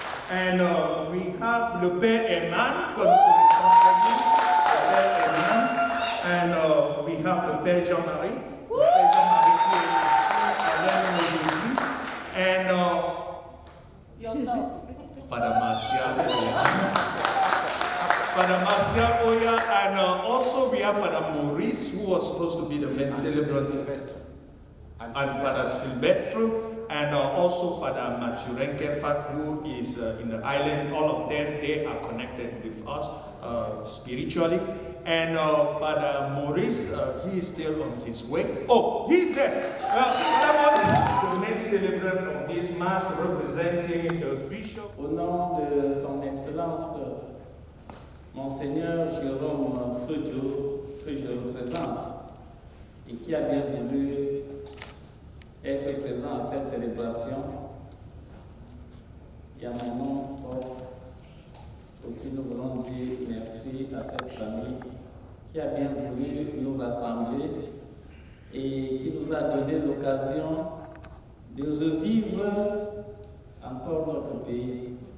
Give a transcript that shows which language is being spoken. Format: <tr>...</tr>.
<en>And we have</en> <fr>le Père Herman, comme vous connaissez très bien, le Père Herman.</fr> <en>And we have</en> <fr>le Père Jean-Marie. Le Père Jean-Marie qui est ici, avec nous aujourd'hui. And</fr> <en>yourself. Father Martial Oya. Father Martial Oya, and also we have Father Maurice, who was supposed to be the main celebrant, and Father Silvestre. And also Father Maturenke Fat, who is in the island. All of them, they are connected with us spiritually. And Father Maurice, he is still on his way. Oh, he's there. Father Maurice, the main celebrant of this mass, representing the bishop.</en> <fr>Au nom de son Excellence, Monseigneur Jérôme Feudio, que je représente, et qui a bien voulu être présent à cette célébration. Et à mon nom, aussi nous voulons dire merci à cette famille qui a bien voulu nous rassembler et qui nous a donné l'occasion de revivre encore notre pays.</fr>